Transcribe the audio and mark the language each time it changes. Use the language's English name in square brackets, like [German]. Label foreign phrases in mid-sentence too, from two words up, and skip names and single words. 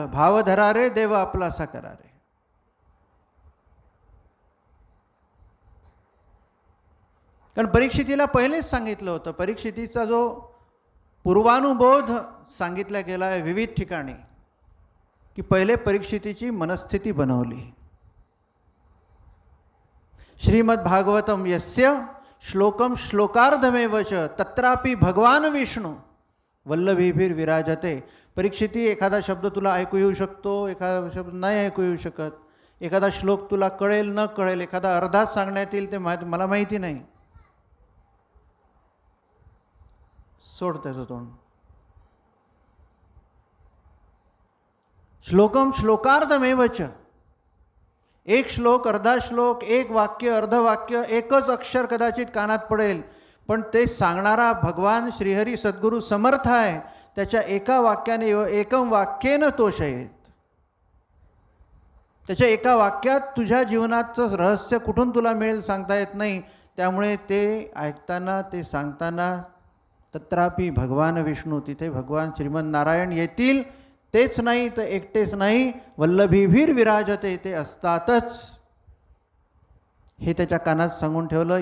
[Marathi] भाव धरा रे देव आपलासा करा रे. कारण परीक्षितीला पहिलेच सांगितलं होतं, परीक्षितीचा जो पूर्वानुबोध सांगितला गेला आहे विविध ठिकाणी, की पहिले परीक्षितीची मनस्थिती बनवली. [Sanskrit] श्रीमद् भागवतम यस्य श्लोकम श्लोकार्धमेव च तत्रापि भगवान विष्णू वल्लभीभिर विराजते. [Marathi] परीक्षिती, एखादा शब्द तुला ऐकू येऊ शकतो, एखादा शब्द नाही ऐकू येऊ शकत, एखादा श्लोक तुला कळेल न कळेल, एखादा अर्धाच सांगण्यात येईल ते मला माहिती नाही. सोड त्याचं तोंड. [Sanskrit] श्लोकम श्लोकार्धमेव च, [Marathi] एक श्लोक, अर्धा श्लोक, एक वाक्य, अर्धवाक्य, एकच अक्षर कदाचित कानात पडेल, पण ते सांगणारा भगवान श्रीहरी सद्गुरू समर्थ आहे. त्याच्या एका वाक्याने, [Sanskrit] एकम वाक्येन तोषयेत, [Marathi] त्याच्या एका वाक्यात तुझ्या जीवनाचं रहस्य कुठून तुला मिळेल सांगता येत नाही. त्यामुळे ते ऐकताना, ते सांगताना [Sanskrit] तत्रापि भगवान विष्णू, [Marathi] तिथे भगवान श्रीमन नारायण येतील. तेच नाही तर एकटेच नाही, [Sanskrit] वल्लभीभिर विराजते, [Marathi] ते असतातच, हे त्याच्या कानात सांगून ठेवलं.